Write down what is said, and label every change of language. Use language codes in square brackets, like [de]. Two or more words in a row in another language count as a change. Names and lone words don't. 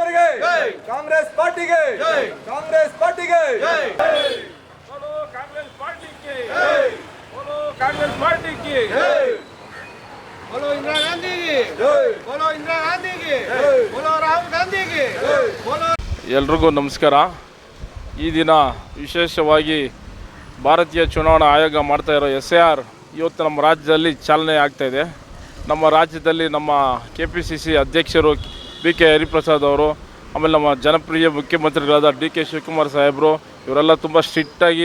[kn] ಕಾಂಗ್ರೆಸ್ ಪಾರ್ಟಿಗೆ ಕಾಂಗ್ರೆಸ್ ಪಾರ್ಟಿಗೆ [hi] बोलो कांग्रेस पार्टी की बोलो कांग्रेस पार्टी की बोलो इंदिरा गांधी की बोलो इंदिरा गांधी की बोलो राहुल गांधी की बोलो [kn] ಎಲ್ರಿಗೂ ನಮಸ್ಕಾರ. ಈ ದಿನ ವಿಶೇಷವಾಗಿ ಭಾರತೀಯ ಚುನಾವಣಾ ಆಯೋಗ ಮಾಡ್ತಾ ಇರೋ SIR ಇವತ್ತು ನಮ್ಮ ರಾಜ್ಯದಲ್ಲಿ ಚಾಲನೆ ಆಗ್ತಾಯಿದೆ. ನಮ್ಮ ರಾಜ್ಯದಲ್ಲಿ ನಮ್ಮ KPCC ಅಧ್ಯಕ್ಷರು BK ಹರಿಪ್ರಸಾದ್ ಅವರು, ಆಮೇಲೆ ನಮ್ಮ ಜನಪ್ರಿಯ ಮುಖ್ಯಮಂತ್ರಿಗಳಾದ DK ಶಿವಕುಮಾರ್ ಸಾಹೇಬರು ಇವರೆಲ್ಲ ತುಂಬ ಸ್ಟ್ರಿಕ್ಟಾಗಿ